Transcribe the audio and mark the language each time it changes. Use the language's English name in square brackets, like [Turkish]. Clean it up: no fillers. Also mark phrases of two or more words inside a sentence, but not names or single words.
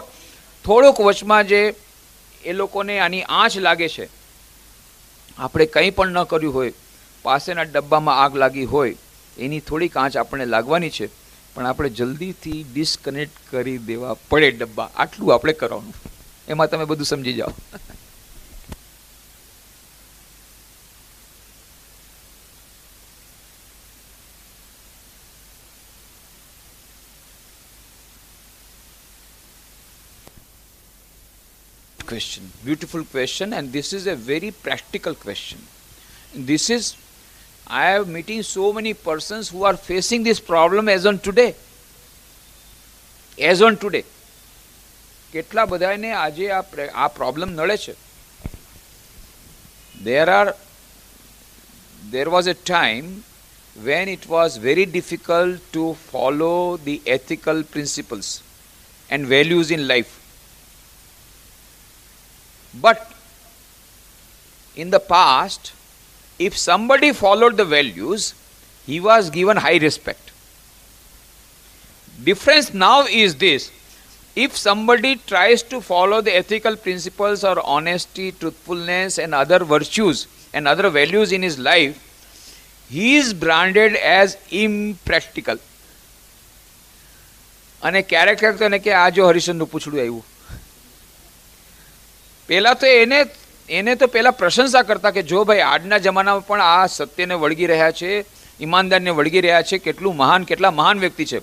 [Gujarati] થોડોક વચમાં જે એ લોકોને આની આંચ લાગે છે, આપણે કંઈ પણ ન કર્યું હોય, પાસેના ડબ્બામાં આગ લાગી હોય, એની થોડીક આંચ આપણને લાગવાની છે, પણ આપણે જલ્દીથી ડિસ્કનેક્ટ કરી દેવા પડે ડબ્બા. આટલું આપણે કરવાનું, એમાં તમે બધું સમજી જાઓ. [English] Question, beautiful question, and this is a very practical question. This is, I am meeting so many persons who are facing this problem as on today. As on today. [Gujarati] કેટલા બધાને આજે આ પ્રોબ્લેમ નડે છે. [English] There was a time when it was very difficult to follow the ethical principles and values in life. But in the past, if somebody followed the values, he was given high respect. Difference now is this: if somebody tries to follow the ethical principles or honesty, truthfulness and other virtues and other values in his life, he is branded as impractical. [Gujarati] અને ક્યારેક ક્યારેક તો એને કે આ જો હરિશ્ચંદ્રનું પૂછડું આવ્યું. પહેલા તો એને તો પહેલા પ્રશંસા કરતા કે જો ભાઈ આજના જમાનામાં પણ આ સત્યને વળગી રહ્યા છે, ઈમાનદારને વળગી રહ્યા છે, કેટલા મહાન વ્યક્તિ છે.